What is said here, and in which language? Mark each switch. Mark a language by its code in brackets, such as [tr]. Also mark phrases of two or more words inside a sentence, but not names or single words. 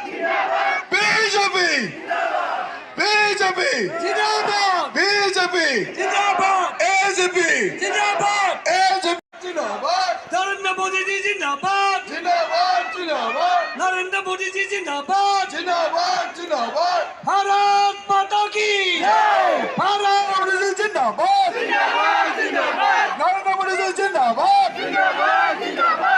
[hi] बीजेपी बीजेपी ज़िंदाबाद। बीजेपी ज़िंदाबाद। एजेपी ज़िंदाबाद। एजेपी ज़िंदाबाद। नरेंद्र मोदी ज़िंदाबाद। ज़िंदाबाद ज़िंदाबाद। नरेंद्र मोदी ज़िंदाबाद। ज़िंदाबाद ज़िंदाबाद। भारत माता की जय। भारत मोदी ज़िंदाबाद। ज़िंदाबाद ज़िंदाबाद। नरेंद्र मोदी ज़िंदाबाद। ज़िंदाबाद ज़िंदाबाद।